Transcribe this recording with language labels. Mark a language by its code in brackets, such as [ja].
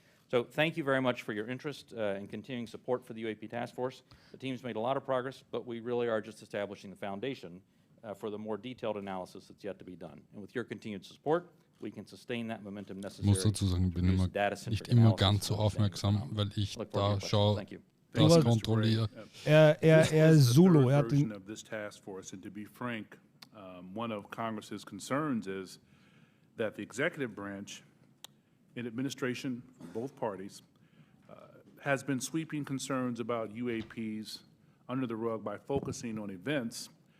[en] So thank you very much for your interest and continuing support for the UAP Task Force. The team's made a lot of progress, but we really are just establishing the foundation for the more detailed analysis that's yet to be done. And with your continued support, we can sustain that momentum necessary. [de] Ich muss dazu sagen, ich bin nicht immer ganz so aufmerksam, weil ich da schaue, das kontrolliere. Er ist Zulu. [en] Of this task force, and to be frank, one of Congress's concerns is that the executive branch in administration from both parties has been sweeping concerns about UAPs under the rug by focusing on events.